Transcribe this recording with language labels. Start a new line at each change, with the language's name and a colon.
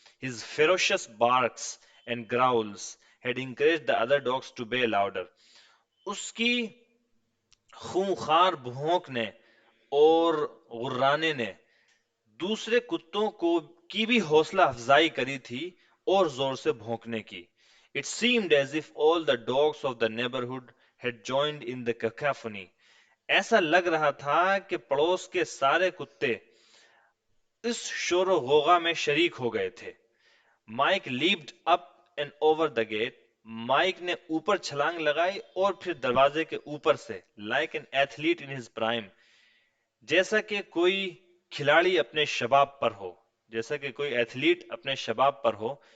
English: His ferocious barks and growls had encouraged the other dogs to be louder.
Urdu: اس کی خونخوار بھونکنے اور غرانے نے دوسرے کتوں کو کی بھی حوصلہ افزائی کری تھی اور زور سے بھونکنے کی.
English: It seemed as if all the dogs of the neighborhood had joined in the cacophony.
Urdu: ایسا لگ رہا تھا کہ پڑوس کے سارے کتے اس شور و غوغا میں شریک ہو گئے تھے.
English: Mike leaped up and over the gate,
Urdu: mic نے اوپر چھلانگ لگائی اور پھر دروازے کے اوپر سے.
English: like an athlete in his prime,
Urdu: جیسا کہ کوئی کھلاڑی اپنے شباب پر ہو، جیسا کہ کوئی ایتھلیٹ اپنے شباب پر ہو.